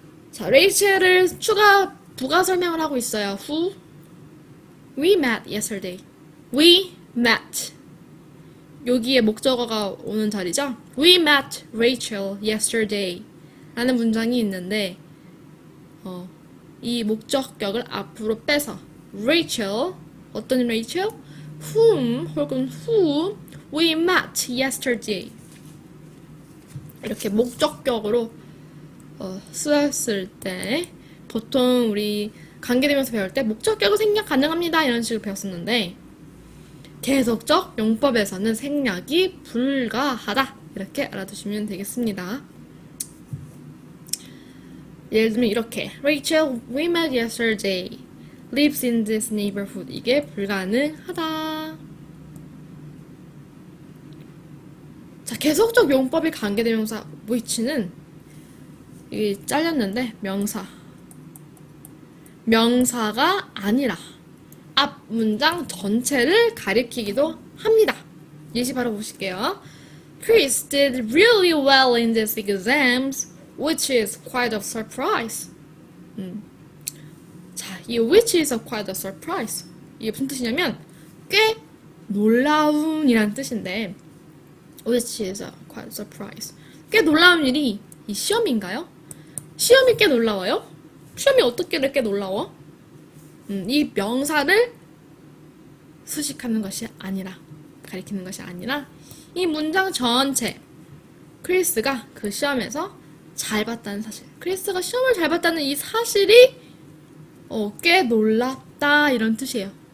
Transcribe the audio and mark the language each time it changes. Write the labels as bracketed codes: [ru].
[ko] 자, 레이첼을 부가 설명을 하고 있어요. [en] Who? We met yesterday. We met. [ko] 여기에 목적어가 오는 자리죠? [en] We met Rachel yesterday. [ko] 라는 문장이 있는데, 이 목적격을 앞으로 빼서 Rachel, 어떤 Rachel? [en] Whom 혹은 who we met yesterday. [ko] 이렇게 목적격으로 쓰였을 때 보통 우리 관계대명사 배울 때 목적격을 생략 가능합니다 이런 식으로 배웠었는데 계속적 용법에서는 생략이 불가하다 이렇게 알아두시면 되겠습니다. 예를 들면 이렇게 [en] Rachel, we met yesterday, lives in this neighborhood. [ko] 이게 불가능하다. 자, 계속적 용법의 관계대명사 which는 이게 잘렸는데 명사가 아니라 앞 문장 전체를 가리키기도 합니다. 예시 바로 보실게요. [en] Chris did really well in these exams, which is quite a surprise. 자, 이 which is a quite a surprise. [ko] 이게 무슨 뜻이냐면 꽤 놀라운이란 뜻인데 [en] which is a quite a surprise. [ko] 꽤 놀라운 일이 이 시험인가요? 시험이 꽤 놀라워요? 시험이 어떻게 이렇게 놀라워? 이 명사를 수식하는 것이 아니라 가리키는 것이 아니라 이 문장 전체 크리스가 그 시험에서 잘 봤다는 사실 크리스가 시험을 잘 봤다는 이 사실이 꽤 놀랍다 이런 뜻이에요.